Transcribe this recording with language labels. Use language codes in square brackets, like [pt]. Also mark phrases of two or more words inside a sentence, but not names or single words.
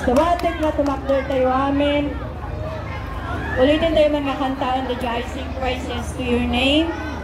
[ilo] Tawatik na tumakdor tayo, amen. Ulitin tayo mga kantaan, [en] the I sing praises to your name.